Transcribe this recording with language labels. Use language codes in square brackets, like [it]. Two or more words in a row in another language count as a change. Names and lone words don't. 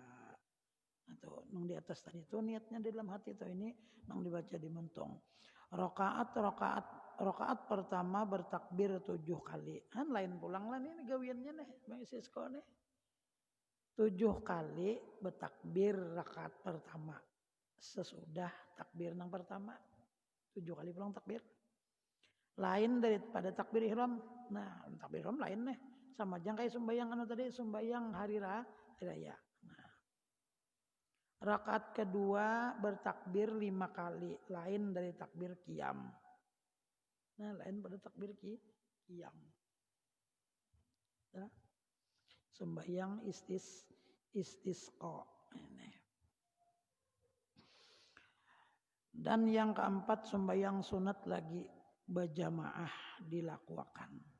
[bjn] Atau nang di atas tadi itu niatnya di dalam hati itu ini nang dibaca di mentong. [id] Rakaat pertama bertakbir 7 kali. [bjn] Kan lain pulang lah ini gawiannya nih Bang Sisko nih. [id] 7 kali bertakbir rakaat pertama. Sesudah takbir yang pertama 7 kali pulang takbir. Lain daripada takbir ihram. Nah, takbir ihram lain nih. [bjn] Sama aja kayak sembahyang tadi, sembahyang hari raya. Nah. [id] Rakaat kedua bertakbir 5 kali, lain dari takbir qiyam. Nah, lain pada takbir qiyam. Nah, sembahyang istisqa. Dan yang keempat sembahyang sunat lagi berjamaah dilakukan.